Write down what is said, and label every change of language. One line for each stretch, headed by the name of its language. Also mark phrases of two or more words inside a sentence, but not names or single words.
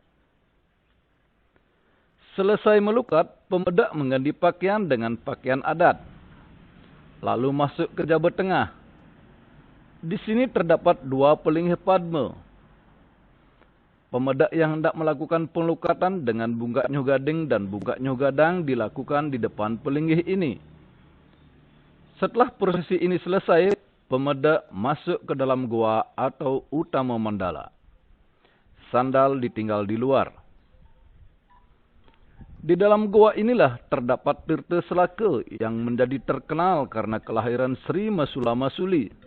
Indonesian: Selesai melukat, pemedak mengganti pakaian dengan pakaian adat. Lalu masuk ke Jaba Tengah. Di sini terdapat 2 pelingih padma. Pemedak yang hendak melakukan pengelukatan dengan
Balinese: bungkak nyuh gading
Indonesian: dan
Balinese: bungkak nyuh gadang
Indonesian: dilakukan di depan pelingih ini. Setelah prosesi ini selesai, pemedak masuk ke dalam goa atau utama mandala. Sandal ditinggal di luar. Di dalam goa inilah terdapat Tirta Selaka yang menjadi terkenal karena kelahiran Sri Masula Masuli.